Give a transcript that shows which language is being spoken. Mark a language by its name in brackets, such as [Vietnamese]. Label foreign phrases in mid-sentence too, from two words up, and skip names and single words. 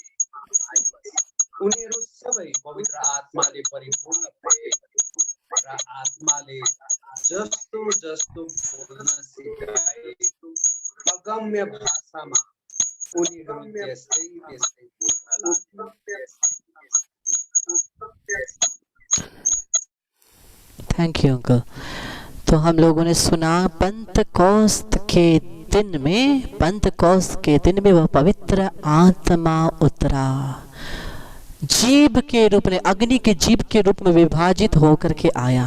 [Nepali] उनीहरू सबै पवित्र आत्माले परिपूर्ण भए र आत्माले जस्तो जस्तो बोल्न सिकाए अगम्य भाषामा उनीहरू त्यस्तै त्यस्तै बोल्न लागे। [English] thank you uncle. [Hindi] तो हम लोगों ने सुना पेंतकोस्त के दिन में वह पवित्र आत्मा उतरा, जीभ के रूप में, अग्नि के जीभ के रूप में विभाजित होकर के आया।